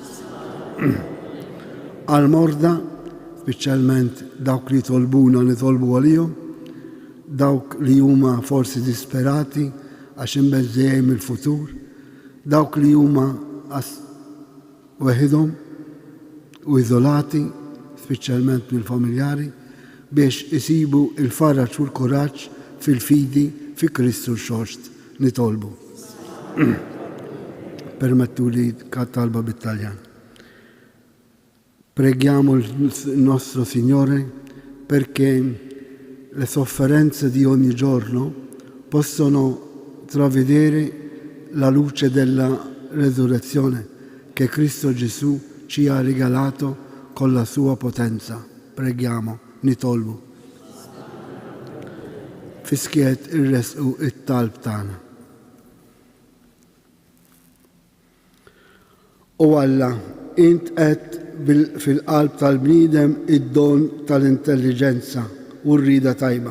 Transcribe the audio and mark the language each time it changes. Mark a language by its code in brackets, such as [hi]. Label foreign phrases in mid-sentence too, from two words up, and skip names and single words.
[mt] Għal-morda, speċjalment dawk li tolbuna nitolbu għalihom, dawk li huma forsi disperati għax imbeżżejjem il-futur, dawk li huma weħidhom u iżolati, speċjalment mill-familjari, biex isibu il-faraġġ u l-kuraġġ fil-fidi fi Kristu xost nitolbu. Permettu li talba bit-Taljan. [it] Preghiamo il nostro Signore perché le sofferenze di ogni giorno possono travedere la luce della resurrezione che Cristo Gesù ci ha regalato con la sua potenza. Preghiamo, [mt] nitolbu. Fiskiet irresqu it-talb tagħna. U Alla, int qed fil-qalb tal-bniedem id-don tal-intelligenza u r-rida tajba.